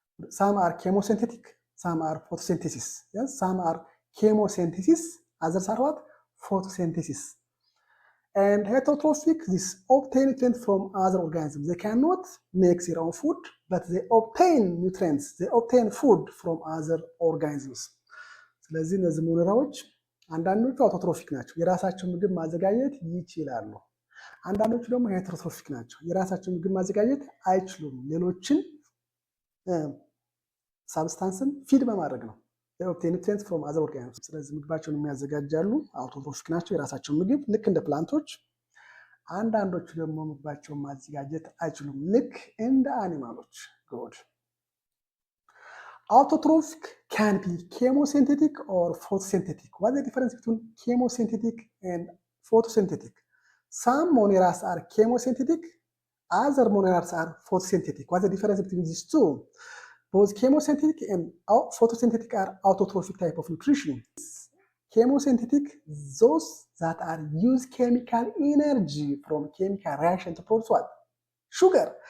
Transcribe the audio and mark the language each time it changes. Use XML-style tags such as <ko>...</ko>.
<en>Some are chemosynthetic, some are photosynthesis. Yes, some are chemosynthesis, others are what? Photosynthesis. And heterotrophic, this obtain nutrients from other organisms. They cannot make their own food, but they obtain nutrients, they obtain food from other organisms.</en> <am>ስለዚህ እነዚህ ሞኔራዎች አንዳንዶቹ አውቶትሮፊክ ናቸው፣ የራሳቸው ምግብ ማዘጋጀት ይችላሉ። አንዳንዶቹ ደግሞ ሄተሮትሮፊክ ናቸው፣ የራሳቸው ምግብ ማዘጋጀት አይችሉም። ሌሎችን ሳብስታንስን ፊድ በማድረግ ነው</am> <en>obtain nutrients from other organisms።</en> <am>ስለዚህ ምግባቸውን የሚያዘጋጃሉ፣ አውቶትሮፊክ ናቸው፣ የራሳቸው ምግብ ልክ እንደ ፕላንቶች። አንዳንዶቹ ደግሞ ምግባቸውን ማዘጋጀት አይችሉም፣ ልክ እንደ አኒማሎች። ጉድ</am> <en>Autotrophic can be chemosynthetic or photosynthetic. What's the difference between chemosynthetic and photosynthetic? Some moneras are chemosynthetic, other moneras are photosynthetic. What's the difference between these two? Both chemosynthetic and photosynthetic are autotrophic type of nutrition. Chemosynthetic, those that are use chemical energy from chemical reaction to produce what? Sugar.</en>